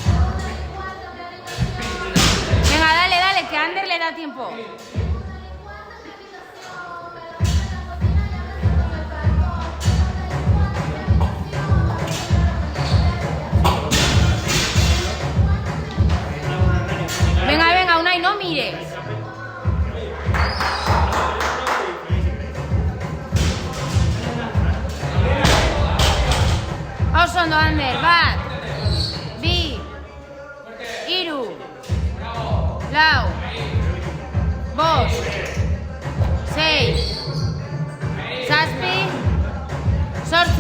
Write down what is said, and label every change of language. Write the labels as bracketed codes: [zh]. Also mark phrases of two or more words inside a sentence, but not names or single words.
[es] Venga, dale, que a Ander le da tiempo. Venga, Unai, no mires. [eu] Osondo, Ander, bat, bi, hiru, lau, bost, sei, zazpi, zortzi.